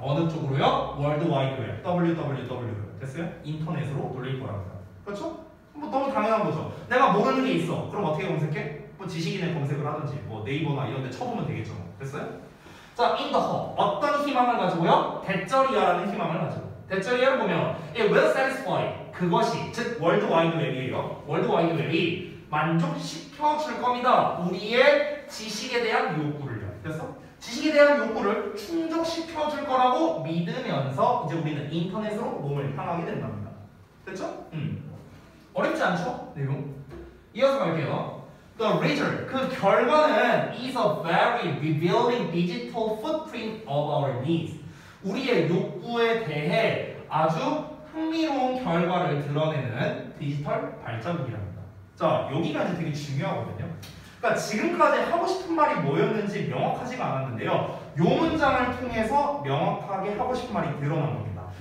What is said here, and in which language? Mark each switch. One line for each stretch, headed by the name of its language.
Korean: 어느 쪽으로요? World Wide Web, www. 됐어요? 인터넷으로 돌릴 거랍니다. 그렇죠? 뭐 너무 당연한 거죠. 내가 모르는 게 있어. 그럼 어떻게 검색해? 뭐 지식인의 검색을 하든지 뭐 네이버나 이런 데 쳐보면 되겠죠. 됐어요? 자,
English: in the hope.
Korean: 어떤 희망을 가지고요? 대절이야라는 희망을 가지고. 대절이야를 보면
English: it will satisfy.
Korean: 그것이 즉 월드와이드 웹이에요. 월드와이드 웹이 만족시켜줄 겁니다. 우리의 지식에 대한 욕구를요. 됐어? 지식에 대한 욕구를 충족시켜줄 거라고 믿으면서 이제 우리는 인터넷으로 몸을 향하게 된답니다. 됐죠? 어렵지 않죠? 내용. 이어서 갈게요.
English: The result,
Korean: 그 결과는
English: is a very revealing digital footprint of our needs.
Korean: 우리의 욕구에 대해 아주 흥미로운 결과를 드러내는 디지털 발자국이랍니다. 자, 여기가 이제 되게 중요하거든요. 그러니까 지금까지 하고 싶은 말이 뭐였는지 명확하지가 않았는데요. 요 문장을 통해서 명확하게 하고 싶은 말이 드러난 겁니다.